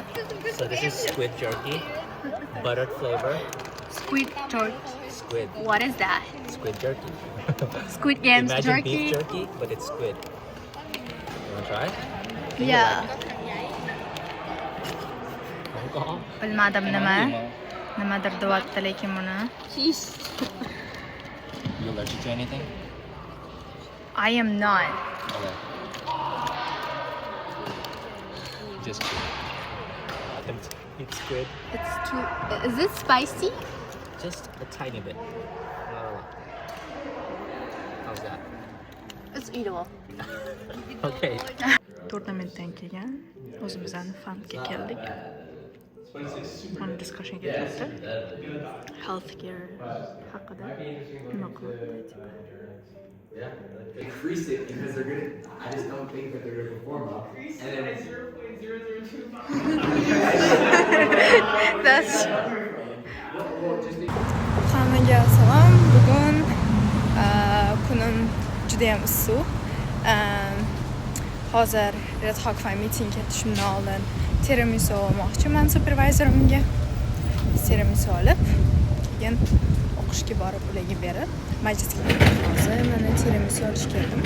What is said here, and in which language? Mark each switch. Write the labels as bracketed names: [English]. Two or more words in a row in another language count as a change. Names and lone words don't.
[English] So this is squid jerky, buttered flavor. Squid jerky. Squid. What is that? Squid jerky. Squid games Imagine jerky. beef jerky, but it's squid. You wanna try? Yeah. Alcohol? [Uzbek] Bilmadim nimadir deyapti lekin buni. [English] You allergic to anything? I am not. Okay. Just it's squid. It's too. Is it spicy? Just a tiny bit. Not a lot. How's that? It's eatable. Okay. [Uzbek] To'rttamentdan kelgan. O'zimizdan fundga keldik. Mana discussion ketyapti. Healthcare haqida nima qiladi? [English] Increase it because they're gonna. I just don't think that they're gonna perform well. And then 0.002. That's. [Uzbek] Hammaga salom. Bugun kunim juda ham issiq. Hozir Red Hawk Fan meeting ketishimdan oldin tiramisu olmoqchiman supervizorimga. Tiramisu olib, keyin o'qishga borib ularga berib, majlisga hozir mana tiramisu olish keldim.